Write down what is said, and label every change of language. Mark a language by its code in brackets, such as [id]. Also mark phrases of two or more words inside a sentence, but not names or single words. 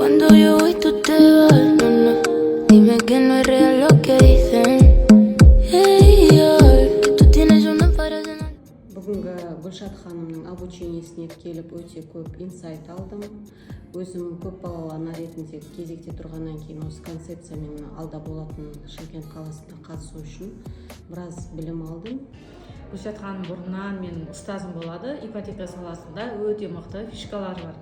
[es] tengo yo y tú te vas, no, no. Dime que no es real lo que dicen. Ey, ay, que tú tienes una pareja. [kk] Бүгінгі Гүлшат ханымның обучениесіне келіп өте көп инсайт алдым. Өзім көп балалы ана ретінде кезекте тұрғаннан кейін осы концепциямен алда болатын Шымкент қаласында қатысу үшін біраз білім алдым. Гүлшат ханым бұрыннан мен ұстазым болады, ипотека саласында өте мықты фишкалары бар.